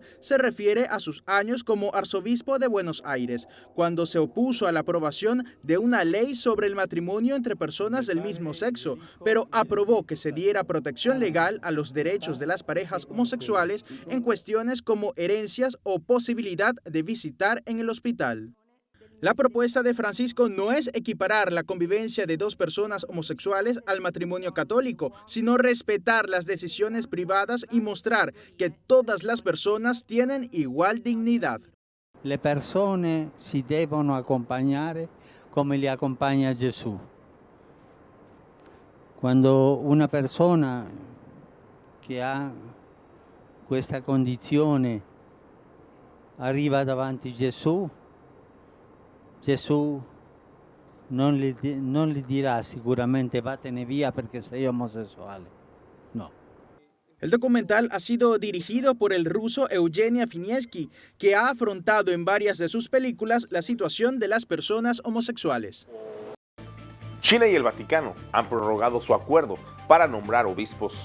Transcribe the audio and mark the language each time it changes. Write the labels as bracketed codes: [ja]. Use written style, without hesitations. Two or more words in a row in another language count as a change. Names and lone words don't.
[es] Se refiere a sus años como arzobispo de Buenos Aires, cuando se opuso a la aprobación de una ley sobre el matrimonio entre personas del mismo sexo, pero aprobó que se diera protección legal a los derechos de las parejas homosexuales en cuestiones como herencias o posibilidad de visitar en el hospital. La propuesta de Francisco no es equiparar la convivencia de dos personas homosexuales al matrimonio católico, sino respetar las decisiones privadas y mostrar que todas las personas tienen igual dignidad. [it] Le persone si devono accompagnare come li accompagna Gesù. Quando una persona che ha questa condizione arriva davanti a Gesù, Gesù non gli dirà sicuramente vattene via perché sei omosessuale. No. [es] El documental ha sido dirigido por el ruso Eugenia Finieski, que ha afrontado en varias de sus películas la situación de las personas homosexuales. China y el Vaticano han prorrogado su acuerdo para nombrar obispos.